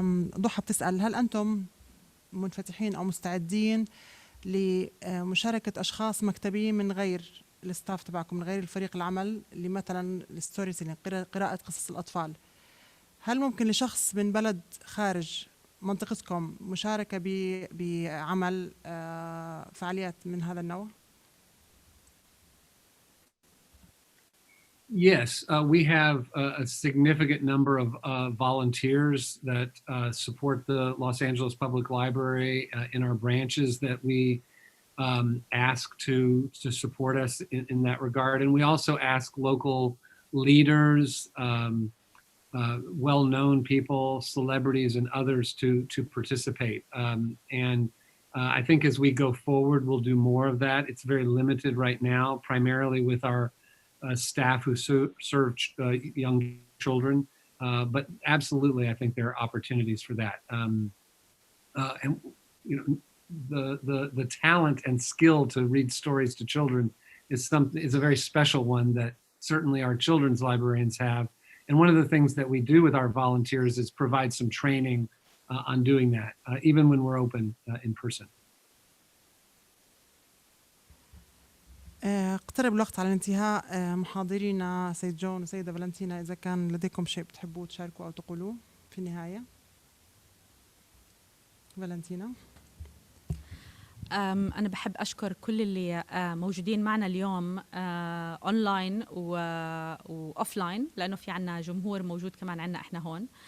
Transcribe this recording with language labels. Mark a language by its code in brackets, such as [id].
[ar] ضحى بتسأل هل أنتم منفتحين أو مستعدين لمشاركة أشخاص مكتبيين من غير الستاف تبعكم، من غير الفريق العمل، اللي مثلا الستوري تيلينج، قراءة قصص الأطفال؟ هل ممكن لشخص من بلد خارج منطقتكم مشاركة بعمل فعاليات من هذا النوع؟ [en] Yes, we have a significant number of volunteers that support the Los Angeles Public Library in our branches that we ask to support us in that regard. And we also ask local leaders, well-known people, celebrities, and others to participate. And I think as we go forward, we'll do more of that. It's very limited right now, primarily with our staff who serve young children, but absolutely, I think there are opportunities for that. And you know, the talent and skill to read stories to children is a very special one that certainly our children's librarians have. And one of the things that we do with our volunteers is provide some training on doing that, even when we're open in person. [ar] اقترب الوقت على الانتهاء. محاضرينا سيد جون وسيدة فالنتينا، إذا كان لديكم شيء بتحبوا تشاركوا أو تقولوه في النهاية. فالنتينا. أنا بحب أشكر كل اللي موجودين معنا اليوم أونلاين وأوفلاين، لأنه في عنا جمهور موجود كمان عنا إحنا هون.